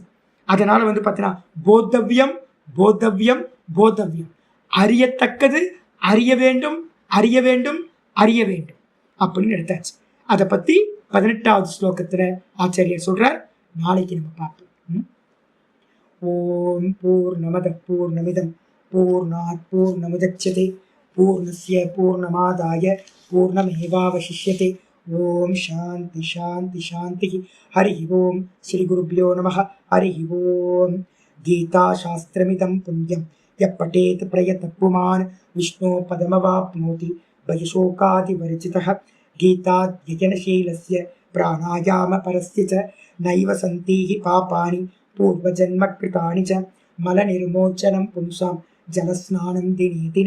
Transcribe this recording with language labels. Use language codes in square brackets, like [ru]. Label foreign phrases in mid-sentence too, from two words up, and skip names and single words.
[ta] அதனால் வந்து பார்த்தீங்கன்னா [sa] बोद्धव्यं बोद्धव्यं बोद्धव्यं, [ta] அறியத்தக்கது அறிய வேண்டும், அறிய வேண்டும் அறிய வேண்டும் அப்படின்னு எடுத்தாச்சு. அதை பத்தி 18வது ஸ்லோகத்துல ஆச்சாரியர் சொல்றார். நாளைக்கு நம்ம பார்ப்போம். [sa] ॐ पूर्णमदः पूर्णमिदं पूर्णात् पूर्णमुदच्यते पूर्णस्य पूर्णमादाय पूर्णमेवावशिष्यते. ॐ शान्तिः शान्तिः शान्तिः. हरिः ॐ. श्री गुरुभ्यो नमः। हरिः ॐ. गीता शास्त्रमिदं पुण्यं यः पठेत् प्रयतः पुमान् विष्णोः पदमवाप्नोति भयशोकादिवर्जितः. गीताध्ययनशीलस्य प्राणायाम परस्य च नैव सन्तीह पापानि पूर्वजन्म कृतानि च मलनिर्मोचनं पुंसां जलस्नानं दिने दिने.